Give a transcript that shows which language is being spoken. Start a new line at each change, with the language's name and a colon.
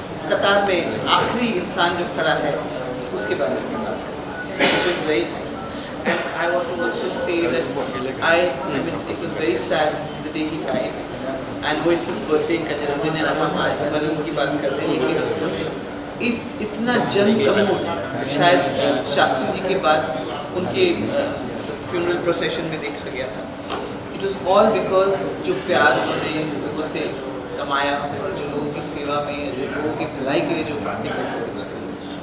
Hindi: कतार में आखिरी इंसान जो खड़ा है उसके बारे में बात है,
English: which is very nice. And I want to also say that I mean it was very sad the day he died. I know it's his birthday
Hindi: का जन्मदिन है, हम आज मरीन की बात कर रहे हैं, लेकिन इस इतना जन समूह शायद शास्त्री जी के बाद उनके फ्यूनरल प्रोसेशन में देखा गया था।
English: it was all because
Hindi: जो प्यार उन्होंने लोगों से कमाया और जो लोगों की सेवा में, जो लोगों की भलाई के लिए जो बातें करते थे उसकी वजह से।